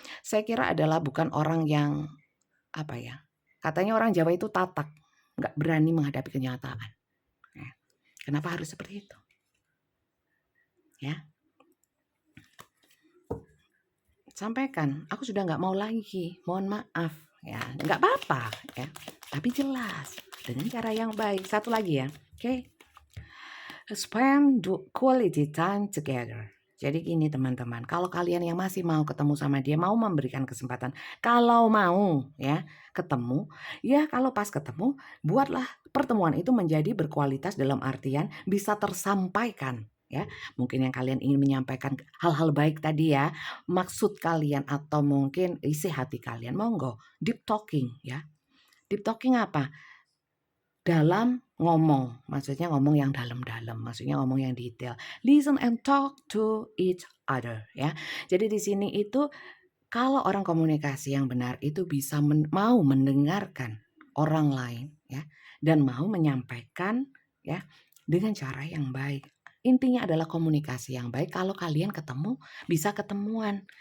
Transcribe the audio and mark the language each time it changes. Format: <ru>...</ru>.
<id>Saya kira adalah bukan orang yang apa ya? Katanya orang Jawa itu tatak, nggak berani menghadapi kenyataan. Ya. Kenapa harus seperti itu? Ya. Sampaikan, aku sudah nggak mau lagi, mohon maaf ya, nggak apa-apa ya, tapi jelas dengan cara yang baik. Satu lagi ya, oke?</id> <en>Spend quality time together.</en> <id>Jadi gini teman-teman, kalau kalian yang masih mau ketemu sama dia, mau memberikan kesempatan, kalau mau ya ketemu, ya kalau pas ketemu, buatlah pertemuan itu menjadi berkualitas dalam artian bisa tersampaikan. Ya, mungkin yang kalian ingin menyampaikan hal-hal baik tadi ya, maksud kalian atau mungkin isi hati kalian, monggo deep talking ya. Deep talking apa? Dalam ngomong, maksudnya ngomong yang dalam-dalam, maksudnya ngomong yang detail.</id> <en>Listen and talk to each other ya.</en> <id>Jadi di sini itu kalau orang komunikasi yang benar itu bisa mau mendengarkan orang lain ya dan mau menyampaikan ya dengan cara yang baik. Intinya adalah komunikasi yang baik. Kalau kalian ketemu, bisa ketemuan.</id>